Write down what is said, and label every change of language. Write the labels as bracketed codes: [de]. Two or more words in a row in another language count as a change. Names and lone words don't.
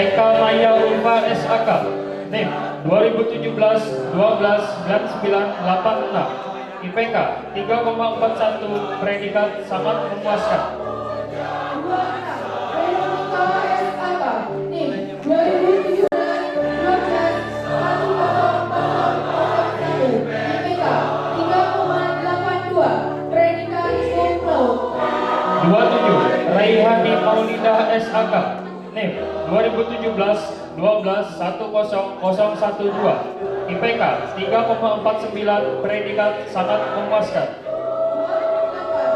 [id] Eka Maya Ulfa SAK NIM 2017-12-9986 IPK 3,41, predikat sangat memuaskan. 26. Veronica SAK NIM 2017-12-1001 IPK 3,82, predikat [la] cum laude. [id] 27. Raihani Maulida SAK NIM 2017-12-100112 IPK 3,49, predikat sangat memuaskan. 28.